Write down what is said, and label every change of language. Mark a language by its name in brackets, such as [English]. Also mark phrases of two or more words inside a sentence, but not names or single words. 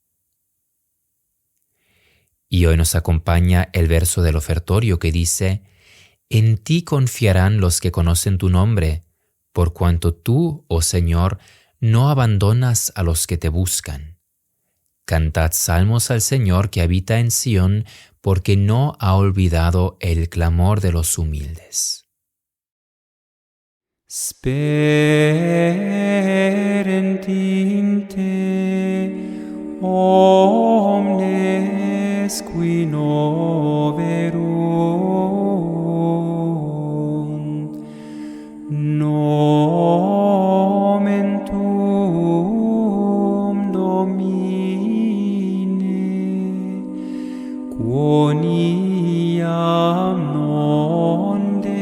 [Spanish] Y hoy nos acompaña el verso del ofertorio que dice: «En ti confiarán los que conocen tu nombre, por cuanto tú, oh Señor, no abandonas a los que te buscan. Cantad salmos al Señor que habita en Sión, porque no ha olvidado el clamor de los humildes». [Latin] Sperentinte omnes qui noverunt, nomen tuum Domine, quoniam non